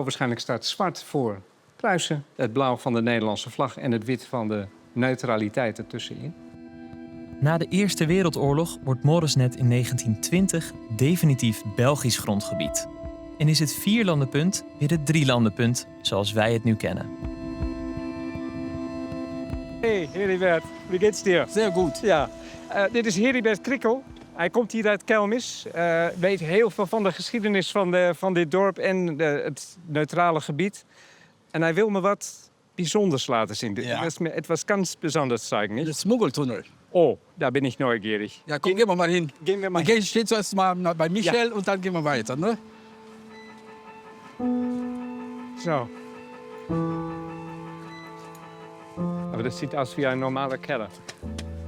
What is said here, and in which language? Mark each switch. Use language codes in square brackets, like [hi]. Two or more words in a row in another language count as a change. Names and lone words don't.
[nl] Waarschijnlijk staat zwart voor Pruisen, het blauw van de Nederlandse vlag en het wit van de neutraliteit ertussenin. Na de Eerste Wereldoorlog wordt Moresnet in 1920 definitief Belgisch grondgebied. En is het vierlandenpunt weer het drielandenpunt zoals wij het nu kennen. [de] Hey Heribert, wie geht's dir? Sehr gut. [nl] Ja, dit is Heribert Krikkel. Hij komt hier uit Kelmis, weet heel veel van de geschiedenis van dit dorp en het neutrale gebied. En hij wil me wat bijzonders laten zien. Ja. [de] Etwas ganz Besonderes zeigen, nicht? Der Smuggeltunnel. Oh, da bin ich neugierig. Ja, komm, gehen wir mal hin. Gehen wir mal Wir stehen zuerst mal bei Michel und dann gehen wir weiter, ne? [nl] Zo. [de] Aber das sieht aus wie ein normaler Keller.